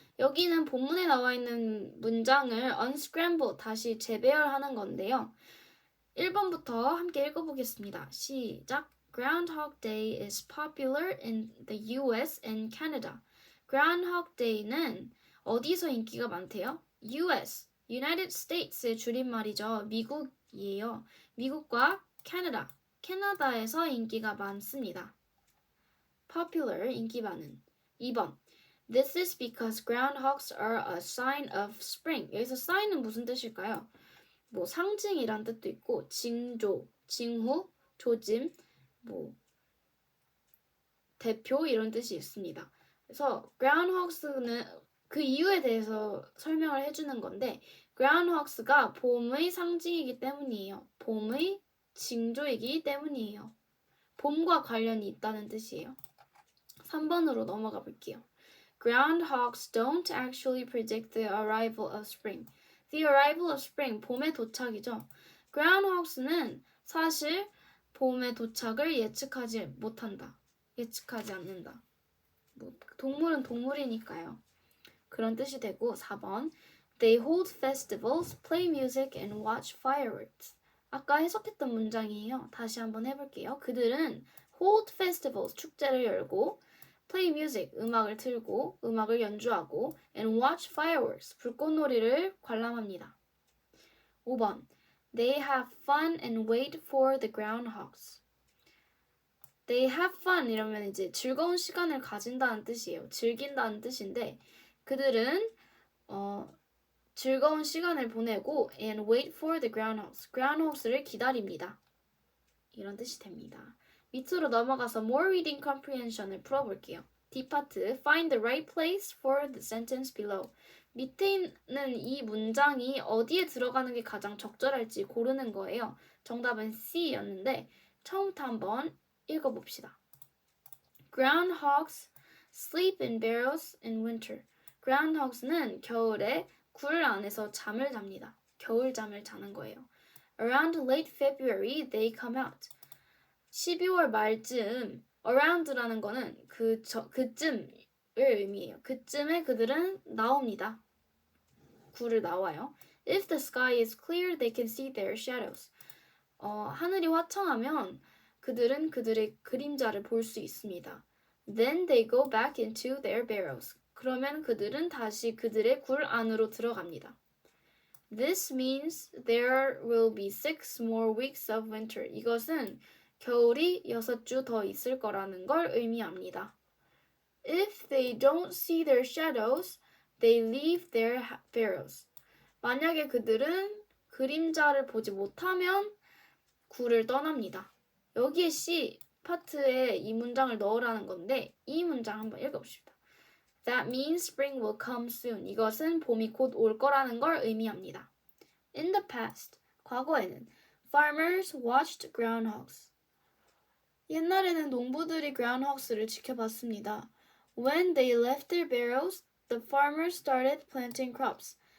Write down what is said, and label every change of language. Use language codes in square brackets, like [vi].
[ko] 여기는 본문에 나와 있는 문장을 unscramble, 다시 재배열하는 건데요. 1번부터 함께 읽어보겠습니다. 시작! [en] Groundhog Day is popular in the US and Canada. [ko] Groundhog Day는 어디서 인기가 많대요? US, United States의 줄임말이죠. 미국이에요. 미국과 캐나다, 캐나다에서 인기가 많습니다. popular, 인기 많은. [en] 2번 This is because groundhogs are a sign of spring. [ko] 여기서 sign은 무슨 뜻일까요? 뭐 상징이란 뜻도 있고 징조, 징후, 조짐, 뭐 대표 이런 뜻이 있습니다. 그래서 groundhogs는 그 이유에 대해서 설명을 해주는 건데 groundhogs가 봄의 상징이기 때문이에요. 봄의 징조이기 때문이에요. 봄과 관련이 있다는 뜻이에요. 3번으로 넘어가 볼게요. [en] Groundhogs don't actually predict the arrival of spring. The arrival of spring, [ko] 봄의 도착이죠. Groundhogs는 사실 봄의 도착을 예측하지 못한다. 예측하지 않는다. 뭐, 동물은 동물이니까요. 그런 뜻이 되고 4번 [en] They hold festivals, play music, and watch fireworks. [ko] 아까 해석했던 문장이에요. 다시 한번 해볼게요. 그들은 [en] hold festivals, [ko] 축제를 열고 [en] play music, [ko] 음악을 틀고 음악을 연주하고 [en] and watch fireworks, [ko] 불꽃놀이를 관람합니다. [en] 5번 They have fun and wait for the groundhogs. They have fun [ko] 이러면 이제 즐거운 시간을 가진다는 뜻이에요. 즐긴다는 뜻인데 그들은 즐거운 시간을 보내고 [en] and wait for the groundhogs. [ko] groundhogs를 기다립니다. 이런 뜻이 됩니다. 밑으로 넘어가서 [en] more reading comprehension [ko] 을 풀어볼게요. [en] D파트 Find the right place for the sentence below. [ko] 밑에 있는 이 문장이 어디에 들어가는 게 가장 적절할지 고르는 거예요. 정답은 C였는데 처음부터 한번 읽어봅시다. [en] Groundhogs sleep in barrels in winter. [ko] Groundhogs는 겨울에 굴 안에서 잠을 잡니다. 겨울잠을 자는 거예요. [en] Around late February they come out. [ko] 12월 말쯤 around라는 거는 그쯤 의미해요. 그쯤에 그들은 나옵니다. 굴을 나와요. [en] If the sky is clear, they can see their shadows. [ko] 하늘이 화창하면 그들은 그들의 그림자를 볼 수 있습니다. [en] Then they go back into their burrows. [ko] 그러면 그들은 다시 그들의 굴 안으로 들어갑니다. [en] This means there will be 6 more weeks of winter. [ko] 이것은 겨울이 6주 더 있을 거라는 걸 의미합니다. [en] If they don't see their shadows, they leave their burrows. [ko] 만약에 그들은 그림자를 보지 못하면 굴을 떠납니다. 여기에 C 파트에 이 문장을 넣으라는 건데 이 문장 한번 읽어봅시다. [en] That means spring will come soon. [ko] 이것은 봄이 곧 올 거라는 걸 의미합니다. [en] In the past, [ko] 과거에는 [en] farmers watched groundhogs. [ko] 옛날에는 농부들이 groundhogs를 지켜봤습니다. [en] When they left their burrows, the farmers started planting crops.